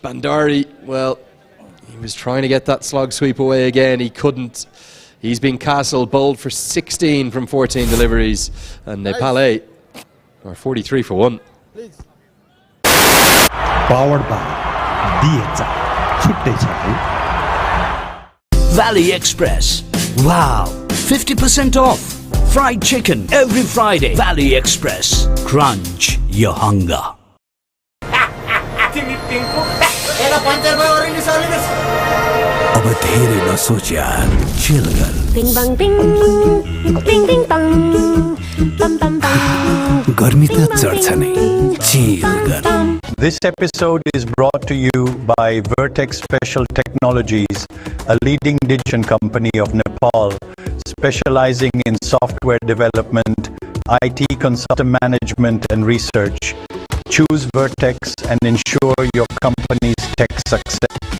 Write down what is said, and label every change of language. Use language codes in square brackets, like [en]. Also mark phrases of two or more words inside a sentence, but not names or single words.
[en] Bhandari, well, he was trying to get that slog sweep away again, he couldn't. He's been castled, bowled for 16 from 14 deliveries, and Nepal are 43 for 1. Powered by DHome. [ne] छुट्टै छ है. [en] Valley Express. Wow, 50% off. Fried chicken every Friday. Valley Express. Crunch your hunger. [ne] अब धेरै नसोच यार, चिल गर. Bing bang bing, bing bing bang, bam bam bam. गर्मी त चढ्छ नै, चिल गर. [en] This episode is brought to you by Vertex Special Technologies, a leading digital company of Nepal, specializing in software development, IT consultant management and research. Choose Vertex and ensure your company's tech success.